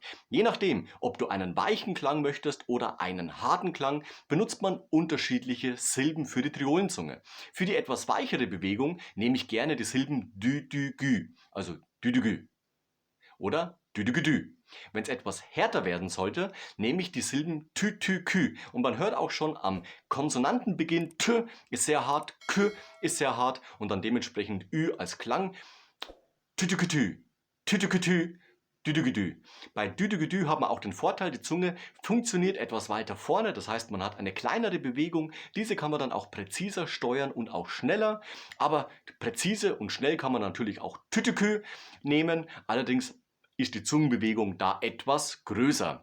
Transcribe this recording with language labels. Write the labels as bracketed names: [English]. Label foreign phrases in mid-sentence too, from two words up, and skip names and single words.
[German] Je nachdem, ob du einen weichen Klang möchtest oder einen harten Klang, benutzt man unterschiedliche Silben für die Triolenzunge. Für die etwas weichere Bewegung nehme ich gerne die Silben dü, dü, gü, also dü, dü, gü oder dü, dü, gü, dü. Wenn es etwas härter werden sollte, nehme ich die Silben tü, tü, kü. Und man hört auch schon am Konsonantenbeginn, t ist sehr hart, k ist sehr hart und dann dementsprechend ü als Klang. Tü, tü, kü, tü, tü, tü, kü, tü. Düdügüdü. Bei Düdügüdü hat man auch den Vorteil, die Zunge funktioniert etwas weiter vorne, das heißt, man hat eine kleinere Bewegung, diese kann man dann auch präziser steuern und auch schneller, aber präzise und schnell kann man natürlich auch Tütükü nehmen, allerdings ist die Zungenbewegung da etwas größer.